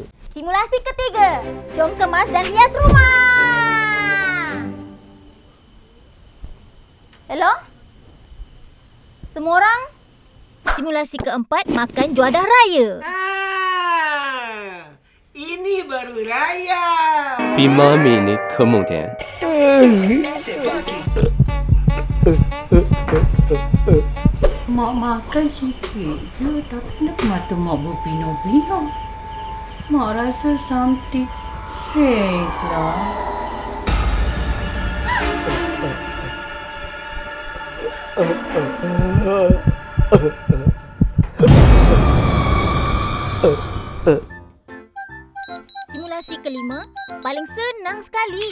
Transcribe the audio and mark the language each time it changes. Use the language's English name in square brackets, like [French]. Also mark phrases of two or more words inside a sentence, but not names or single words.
[Malay] Simulasi ketiga, jom kemas dan hias rumah. Hello? Semua orang? Simulasi keempat, makan juadah raya. Ini baru raya. [Chinese] 比妈咪你可猛点。 [Malay] Mak makan sikit je, tapi kenapa mak berpinau-pinau? Mak rasa [English] something strange [Malay] lah. Simulasi kelima, paling senang sekali.